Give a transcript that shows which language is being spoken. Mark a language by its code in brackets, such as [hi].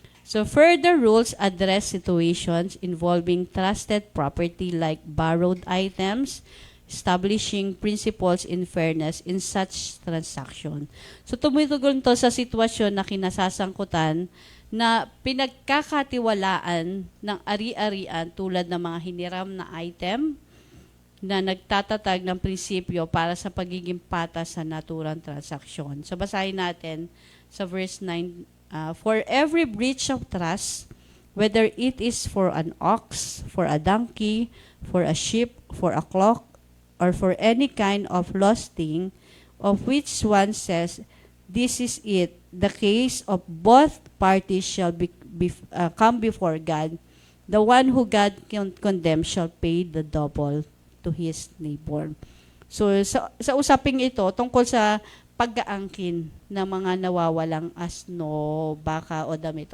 [en] So, further rules address situations involving trusted property like borrowed items, establishing principles in fairness in such transaction. [tl] So, tumutugol to sa sitwasyon na kinasasangkutan na pinagkakatiwalaan ng ari-arian tulad ng mga hiniram na item na nagtatatag ng prinsipyo para sa pagiging patas sa naturang transaksyon. So, basahin natin sa verse 9. [en] For every breach of trust, whether it is for an ox, for a donkey, for a sheep, for a clock, or for any kind of lost thing, of which one says, this is it, the case of both parties shall come before God. The one who God condemns shall pay the double to his neighbor. [tl] So, sa usaping ito, tungkol sa pag-aangkin ng mga nawawalang asno, baka o damit.